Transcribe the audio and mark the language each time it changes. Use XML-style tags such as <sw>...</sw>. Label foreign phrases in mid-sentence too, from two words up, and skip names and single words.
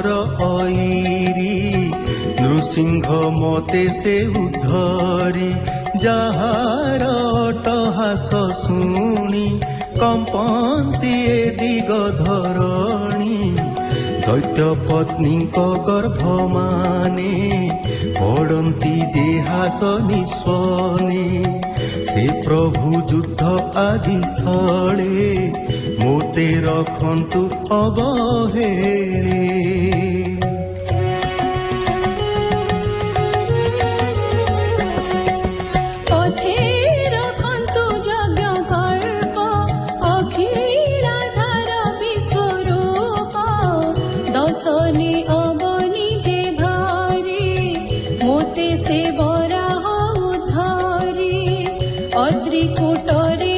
<or>ଅଇରି ନୃସିଂହ ମତେ ସେ ଉଦ୍ଧରି ଯାହାର ଅଟ୍ଟହାସ ଶୁଣି କମ୍ପନ୍ତି ଏ ଦିଗ ଧରଣୀ ଦୈତ୍ୟ ପତ୍ନୀଙ୍କ ଗର୍ଭମାନେ ପଡ଼ନ୍ତି ଯେ ହାସ ନିଶ୍ୱନେ ସେ ପ୍ରଭୁ ଯୁଦ୍ଧ ଆଦି ସ୍ଥଳେ ମୋତେ ରଖନ୍ତୁ ଅବହେଳେ ପଥେ ରଖନ୍ତୁ ଯଜ୍ଞ କଳ୍ପ ଅଖିଳାଧାର ବିଶ୍ୱରୂପ ଦଶନି ଅବନି ଯେ ଧରି ମୋତେ ସେ ବରାହ ଉଦ୍ଧରି ଅଦ୍ରିକୂଟରେ</or>